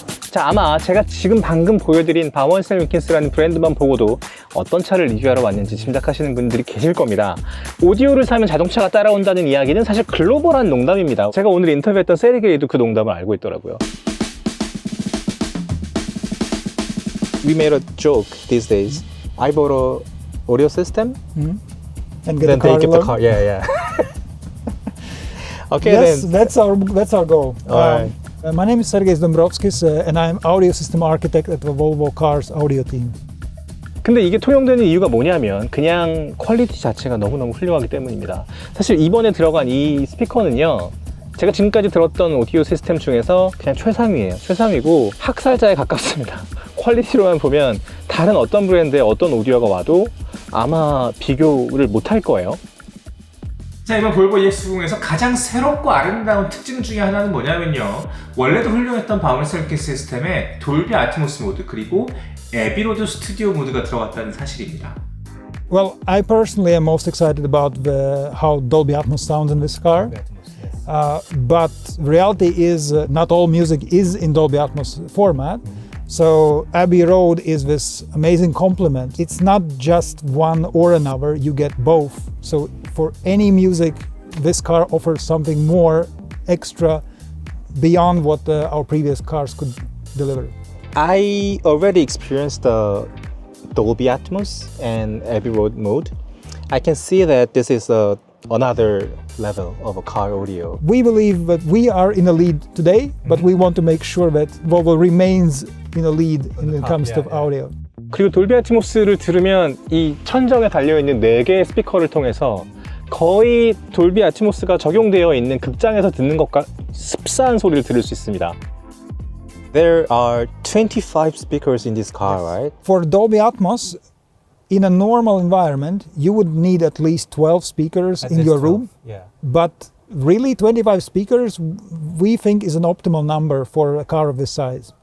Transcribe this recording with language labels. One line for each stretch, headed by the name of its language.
Korean: 자, 아마 제가 지금 방금 보여드린 바원스 윌킨스라는 브랜드만 보고도 어떤 차를 리뷰하러 왔는지 짐작하시는 분들이 계실 겁니다. 오디오를 사면 자동차가 따라온다는 이야기는 사실 글로벌한 농담입니다. 제가 오늘 인터뷰했던 세르게이도 그 농담을 알고 있더라고요.
English: We made a joke these days. I bought a audio system And get then a car they give the alone? car. Yeah, yeah. Okay, Yes, then. that's our goal. Alright. My name is Sergejs Dombrovskis, and I'm audio system architect at the Volvo Cars audio team.
Korean: 근데 이게 통용되는 이유가 뭐냐면 그냥 퀄리티 자체가 너무너무 훌륭하기 때문입니다. 사실 이번에 들어간 이 스피커는요, 제가 지금까지 들었던 오디오 시스템 중에서 그냥 최상위예요. 최상위고 학살자에 가깝습니다. 퀄리티로만 보면 다른 어떤 브랜드의 어떤 오디오가 와도 아마 비교를 못할 거예요. 자, 이번 볼보 EX90에서 가장 새롭고 아름다운 특징 중에 하나는 뭐냐면요, 원래도 훌륭했던 바운스 윌킨스 시스템에 돌비 아트모스 모드 그리고 에비로드 스튜디오 모드가 들어갔다는 사실입니다.
English: Well, I personally am most excited about how Dolby Atmos sounds in this car. But reality is not all music is in Dolby Atmos format. So Abbey Road is this amazing complement. It's not just one or another, you get both. So for any music, this car offers something more extra beyond what our previous cars could deliver. I already experienced the Dolby Atmos and Abbey Road mode. I can see that this is another level of a car audio. We believe that we are in a lead today, but we want to make sure that Volvo remains in a lead when it comes to audio.
Korean: 그리고 돌비 아트모스를 들으면 이 천정에 달려있는 4개의 스피커를 통해서 거의 돌비 아트모스가 적용되어 있는 극장에서 듣는 것과 흡사한 소리를 들을 수 있습니다.
English: There are 25 speakers in this car, right? For Dolby Atmos, in a normal environment, you would need at least 12 speakers in your room. Yeah. But really, 25 speakers, we think, is an optimal number for a car of this size.